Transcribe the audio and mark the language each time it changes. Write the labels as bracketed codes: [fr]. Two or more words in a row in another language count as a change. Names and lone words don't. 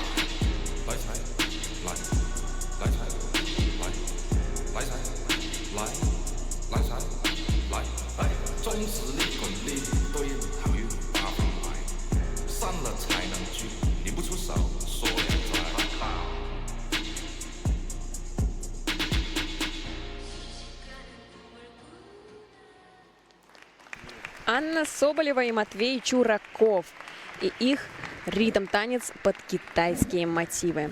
[zh] 来财，来，来财，来，来财，来，来财，来，来。终时利滚利，对应好运八方来。散了才能聚，你不出手，说两载。 [ru] Анна Соболева и Матвей Чураков. И их ритм-танец под китайские мотивы.